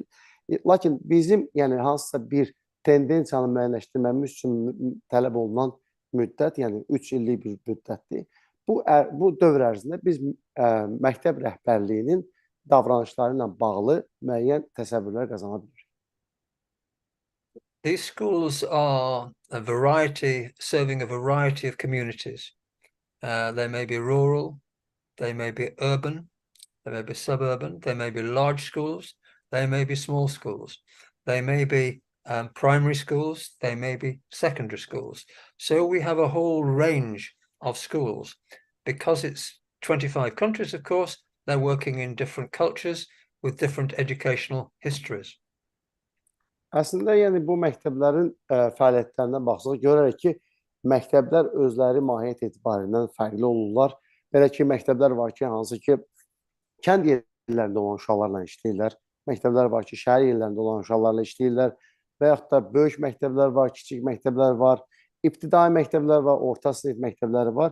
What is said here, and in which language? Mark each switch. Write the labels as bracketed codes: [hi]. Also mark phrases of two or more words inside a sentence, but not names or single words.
[az] Lakin bizim hansısa bir tendensiyanı müəyyənləşdirməmiz üçün tələb olunan müddət, yəni 3 illik bir müddətdir. Bu dövr ərzində biz məktəb rəhbərliyinin davranışları ilə bağlı müəyyən təsəvvürlər qazana bilirik. [en] These schools are serving a variety of communities. They may be rural, they may be urban, they may be suburban, they may be large schools, they may be small schools, they may be primary schools, they may be secondary schools. So we have a whole range of schools. Because it's 25 countries, of course, they're working in different cultures with different educational histories. [az] Əslində, yəni bu məktəblərin fəaliyyətlərindən baxsaq, görərək ki, məktəblər özləri mahiyyət etibarindən fərqli olurlar. Belə ki, məktəblər var ki, hansı ki, kənd yerlərində olan uşaqlarla işləyirlər. Məktəblər var ki, şəhər yerlərində olan uşaqlarla işləyirlər. Və yaxud da böyük məktəblər var, kiçik məktəblər var, ibtidai məktəblər var, orta sinif məktəbləri var.